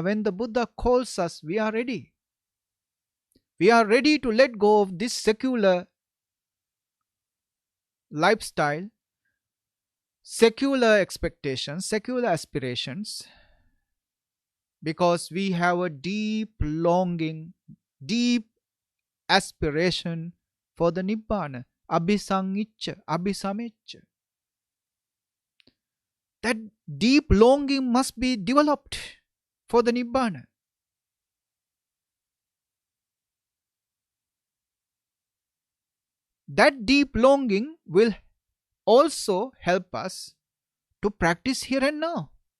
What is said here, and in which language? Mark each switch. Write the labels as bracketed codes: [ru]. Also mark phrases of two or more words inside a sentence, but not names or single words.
[en] When the Buddha calls us, we are ready. We are ready to let go of this secular lifestyle, secular expectations, secular aspirations, because we have a deep longing, deep aspiration for the Nibbana, [pi] abhisangicca, abhisamicca. [en] That deep longing must be developed for the Nibbana. That deep longing will also help us to practice here and now.